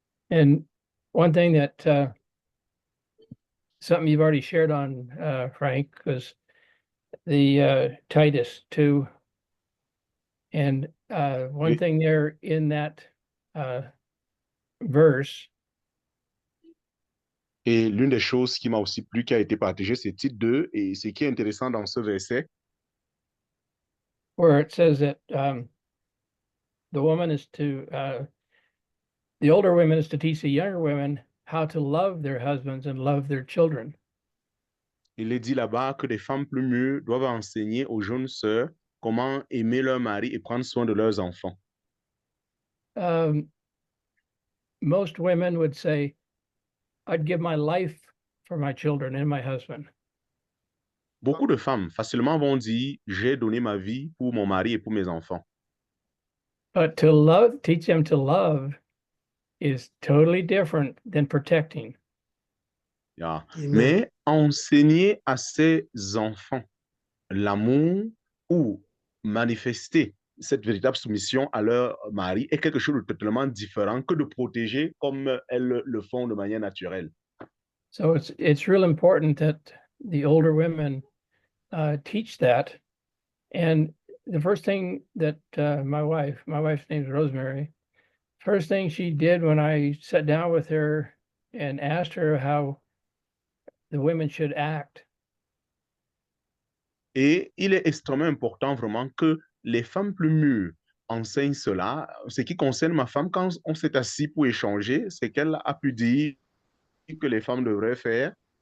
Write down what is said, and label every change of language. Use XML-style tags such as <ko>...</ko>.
<en>And one thing that something you've already shared on, Frank, was the Titus 2. And one</en> <fr>Oui.</fr> <en>thing there in that verse.</en> <fr>Et l'une des choses qui m'a aussi plu, qui a été partagée, c'est Tite 2. Et ce qui est intéressant dans ce verset,</fr> <en>where it says that the woman is to, the older women is to teach the younger women how to love their husbands and love their children.</en> <fr>il est dit là-bas que des femmes plus mûres doivent enseigner aux jeunes sœurs comment aimer leur mari et prendre soin de leurs enfants.</fr> <en>Most women would say, I'd give my life for my children and my husband.</en> <fr>Beaucoup de femmes facilement vont dire, j'ai donné ma vie pour mon mari et pour mes enfants.</fr> <en>But to love, teach them to love is totally different than protecting. Yeah. Amen.</en> <fr>Mais enseigner à ses enfants l'amour ou manifester cette véritable soumission à leur mari est quelque chose de totalement différent que de protéger comme elles le font de manière naturelle.</fr> <en>So it's real important that the older women teach that. And the first thing that my wife's name is Rosemary, first thing she did when I sat down with her and asked her how the women should act.</en> <fr>Et il est extrêmement important vraiment que les femmes plus mûres enseignent cela. Ce qui concerne ma femme, quand on s'est assis pour échanger, c'est qu'elle a pu dire que les femmes devraient faire.</fr>